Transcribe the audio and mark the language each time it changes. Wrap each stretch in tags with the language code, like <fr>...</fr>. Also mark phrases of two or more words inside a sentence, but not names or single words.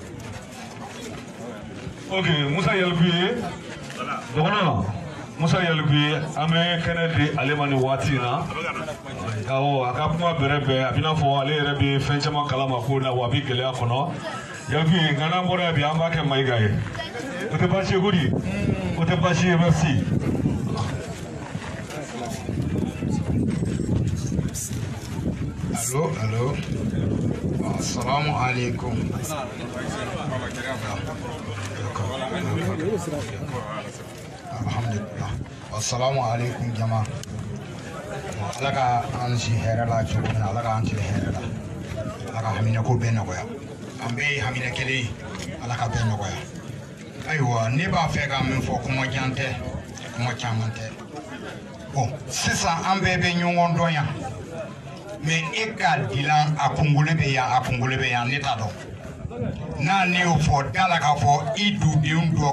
<bm>Ok, Musa Yalikuye dɔgɔnɔ Musa Yalikuye an bɛ kɛnɛ di ale ma nin waati in na awɔ a ka kuma bɛrɛ bɛn a bɛ n'a fɔ ale yɛrɛ bɛ fɛn caman kalama ko la wa a bɛ gɛlɛya kɔnɔ Yalikuye nka n'an bɔra yan bi an b'a kɛ Mayiga ye o tɛ baasi ye ko di o tɛ baasi ye merci.</bm> <ar>Allo assalamu alaikum. Alhamdulillah assalamu alaikum</ar> <bm>jama ala ka an si hɛrɛ la cogo min na ala ka an si hɛrɛ la ala ka hamina ko bɛɛ nɔgɔya an bɛɛ ye hamina kelen ala ka bɛɛ nɔgɔya ayiwa ne b'a fɛ ka min fɔ kuma jan tɛ kuma caman tɛ bon sisan an bɛɛ bɛ ɲɔgɔn dɔn yan mais e ka dilan a kunkolo bɛ yan ne t'a dɔn n'a ne y'o fɔ da la k'a fɔ i dudenw dɔ</bm>